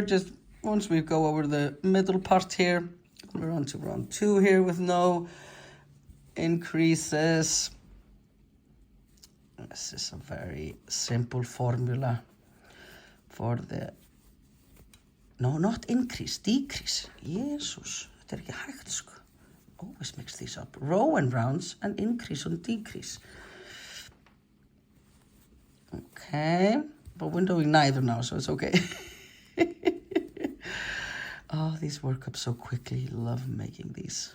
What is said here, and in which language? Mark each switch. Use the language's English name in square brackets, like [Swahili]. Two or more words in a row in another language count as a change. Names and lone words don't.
[English] Just once we go over the middle part here. We're on to round 2 here with no increases. This is a very simple formula for the, no, not increase, decrease. Jesus, [Icelandic] þetta ekki hægt sko. [English] Always mix these up. Row and rounds and increase and decrease. Okay, but we're doing neither now, so it's okay. Oh, these work up so quickly. Love making these.